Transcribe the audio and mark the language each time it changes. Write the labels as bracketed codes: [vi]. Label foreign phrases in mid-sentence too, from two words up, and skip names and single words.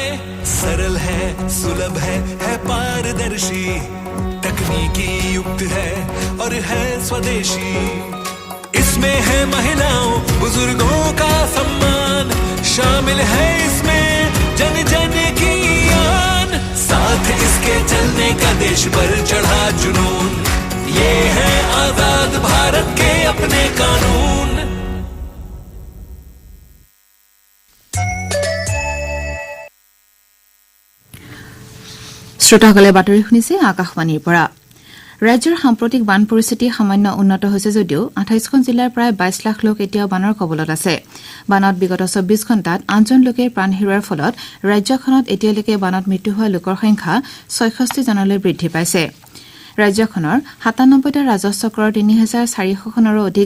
[hi] सरल है सुलभ है पारदर्शी तकनीकी युक्त है और है स्वदेशी इसमें है महिलाओं बुजुर्गों का सम्मान शामिल है इसमें जन जन की आन साथ इसके चलने का देश पर चढ़ा जुनून ये है आजाद भारत के अपने कानून [as] শ্ৰোতাসকলে বাতৰি শুনিছে আকাশবাণীৰ পৰা ৰাজ্যৰ সাম্প্ৰতিক বান পৰিস্থিতি সামান্য উন্নত হৈছে যদিও 28খন জিলাৰ প্ৰায় 22 লাখ লোক এতিয়াও বানৰ কবলত আছে বানত বিগত 24 ঘণ্টাত 8জন লোকে প্ৰাণ হেৰুৱাৰ ফলত ৰাজ্যখনত এতিয়ালৈকে বানত মৃত্যু হোৱা লোকৰ সংখ্যা 66 জনলৈ বৃদ্ধি পাইছে ৰাজ্যখনৰ 97টা ৰাজহ চক্ৰৰ 3,400খনৰো অধিক